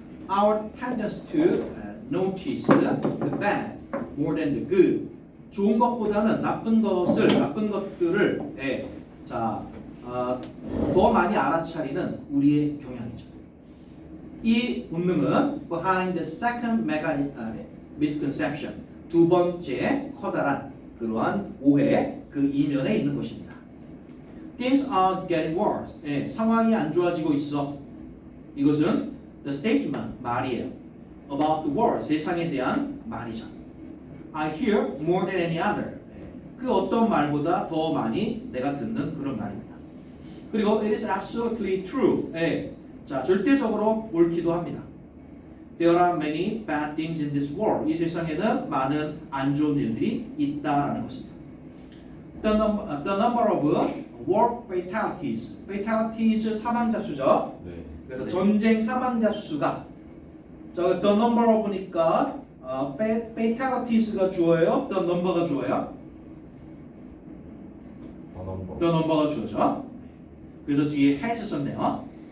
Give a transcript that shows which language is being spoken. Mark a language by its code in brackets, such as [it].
[en] Our tendency to notice the bad more than the good. [ko] 좋은 것보다는 나쁜 것들을 더 많이 알아차리는 우리의 경향이죠. 이 본능은 [en] behind the second mega misconception, [ko] 두 번째 커다란 그러한 오해 그 이면에 있는 것입니다. [en] Things are getting worse. [ko] 상황이 안 좋아지고 있어. 이것은 [en] the statement, [ko] 말이에요. [en] About the world, [ko] 세상에 대한 말이죠. [en] I hear more than any other. [ko] 그 어떤 말보다 더 많이 내가 듣는 그런 말입니다. 그리고 [en] it is absolutely true. [ko] 절대적으로 옳기도 합니다. [en] There are many bad things in this world. [ko] 이 세상에는 많은 안 좋은 일들이 있다라는 것입니다. [en] The number of war fatalities. [ko] Fatalities 사망자 수죠. 네. 그래서 전쟁 사망자 수가 [en] the number of [ko] 니까 fatalities가 주어예요. The number가 주어요. The number가 주어죠. 그래서 뒤에 has 썼네요.